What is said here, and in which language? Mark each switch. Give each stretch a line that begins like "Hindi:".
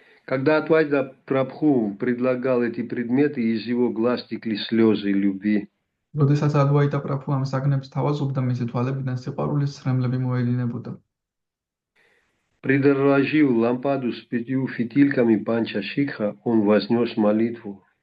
Russian: Когда Адвайта Прабху предлагал эти предметы, из его глаз текли слезы любви.
Georgian: როდესაც ადვაიტა პრაბჰუ ამ საგნებს თავაზობდა, მისი თვალებიდან სიყვარულის ცრემლები მოედინებოდა.
Russian: Предложил лампаду с 5 фитильками Панча Шикха, он вознес молитву.